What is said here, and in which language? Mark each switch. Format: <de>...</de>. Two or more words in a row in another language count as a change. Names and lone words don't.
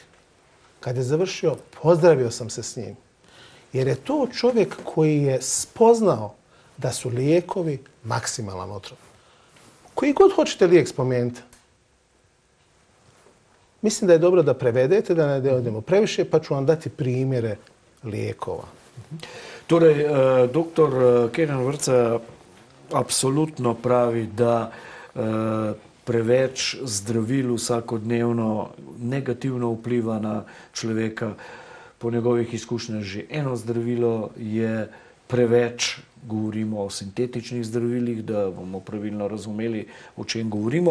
<bs>Kad je završio, pozdravio sam se s njim. Jer je to čovjek koji je spoznao da su lijekovi maksimalan otrov. Koji god hoćete lijek spomenuti. Mislim da je dobro da prevedete, da ne odemo previše, pa ću vam dati primjere lijekova.</bs> <sl>Torej, doktor Kenan Vrca apsolutno pravi, da preveč zdravil vsakodnevno negativno vpliva na človeka. Po njegovih izkušnjah že eno zdravilo je preveč, govorimo o sintetičnih zdravilih, da bomo pravilno razumeli, o čem govorimo.</sl>